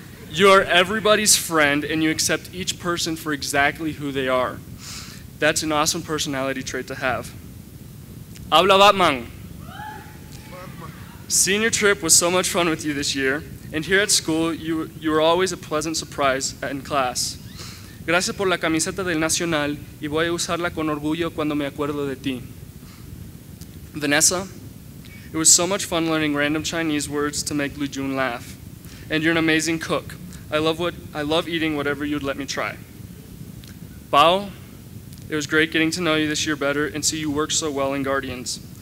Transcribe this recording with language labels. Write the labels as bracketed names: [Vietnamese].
[English] You are everybody's friend and you accept each person for exactly who they are. That's an awesome personality trait to have. Habla Batman. Senior trip was so much fun with you this year, and here at school, you were always a pleasant surprise in class. [Spanish] Gracias por la camiseta del Nacional y voy a usarla con orgullo cuando me acuerdo de ti. [English] Vanessa, it was so much fun learning random Chinese words to make Lu Jun laugh. And you're an amazing cook. I love eating whatever you'd let me try. Bao, it was great getting to know you this year better and see you work so well in Guardians.